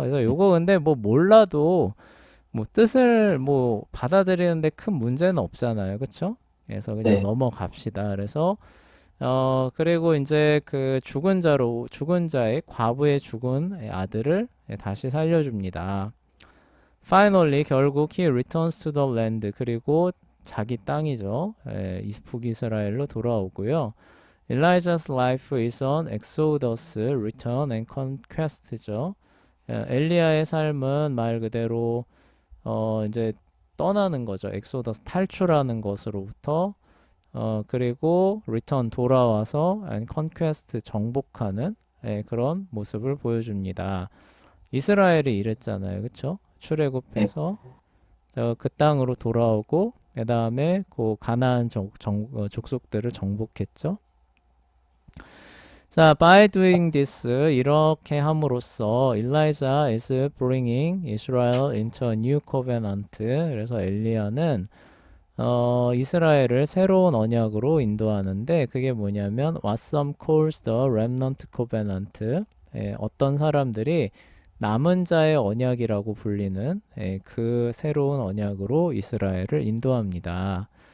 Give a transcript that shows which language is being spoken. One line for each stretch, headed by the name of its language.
Korean: 그래서 요거 근데 뭐 몰라도 뭐 뜻을 뭐 받아들이는데 큰 문제는 없잖아요. 그쵸? 그래서 그냥 넘어갑시다. 그래서 그리고 이제 그 죽은 자의 과부의 죽은 아들을 다시 살려줍니다.
English: Finally, 결국 he returns to the land.
Korean: 그리고 자기 땅이죠. 북이스라엘로 돌아오고요.
English: Elijah's life is an exodus, return and conquest죠.
Korean: 엘리야의 삶은 말 그대로 이제 떠나는 거죠. 엑소더스 탈출하는 것으로부터 그리고 return 돌아와서
English: and conquest
Korean: 정복하는 그런 모습을 보여줍니다. 이스라엘이 이랬잖아요. 그쵸? 출애굽해서 그 땅으로 돌아오고 그 다음에 그 가나안 족속들을 정복했죠.
English: 자, by doing this,
Korean: 이렇게 함으로써
English: Elijah is bringing Israel into a new covenant.
Korean: 그래서 엘리야는 이스라엘을 새로운 언약으로 인도하는데 그게 뭐냐면
English: what some calls the remnant covenant.
Korean: 어떤 사람들이 남은 자의 언약이라고 불리는 그 새로운 언약으로 이스라엘을 인도합니다.